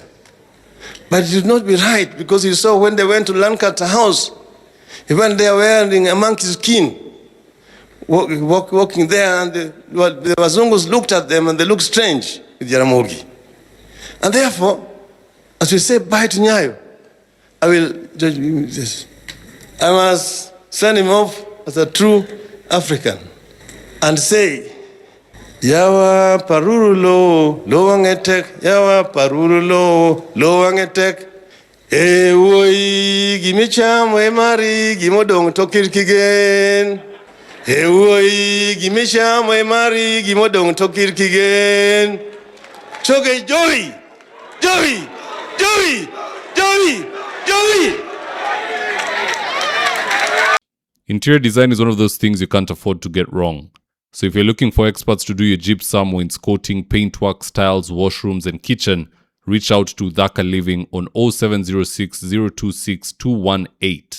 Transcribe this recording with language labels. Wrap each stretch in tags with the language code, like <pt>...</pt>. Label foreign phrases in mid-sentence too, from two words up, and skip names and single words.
<en>But it would not be right, because you saw when they went to Lancaster House, he went there wearing a monkey's skin, walking there, and the Wazungus looked at them and they looked strange with Jaramogi. And therefore, as we say bye to Nyayo, I must send him off as a true African and say,</en> <kln>Yawa parurulo, lo wangetek, Yawa parurulo, lo wangetek, woi gimicham we mari gimodong tokir kigen. Woi gimicham we mari gimodong tokir kigen. Choge joy, joy, joy, joy, joy.</kln> <en>Interior design is one of those things you can't afford to get wrong. So if you're looking for experts to do your gypsum, wainscoting, paintwork, styles, washrooms, and kitchen, reach out to Dhaka Living on 0706 026 218.</en>